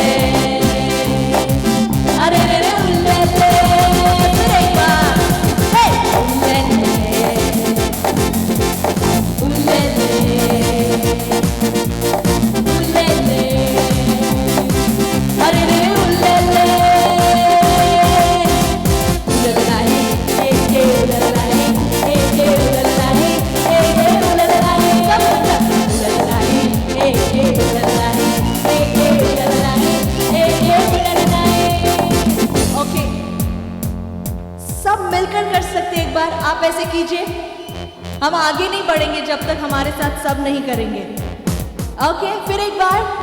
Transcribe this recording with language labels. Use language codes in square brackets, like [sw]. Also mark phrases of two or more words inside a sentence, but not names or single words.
[hi] अरे उल्ले फिर एक बार हे उल्ले अरे उल्ले उल्लाही हे उल्लाही हे उल्लाही हे उल्लाही सब उल्लाही हे उल्लाही ओके सब मिलकर कर सकते एक बार आप ऐसे कीजिए हम आगे नहीं बढ़ेंगे जब तक हमारे साथ सब नहीं करेंगे ओके फिर एक बार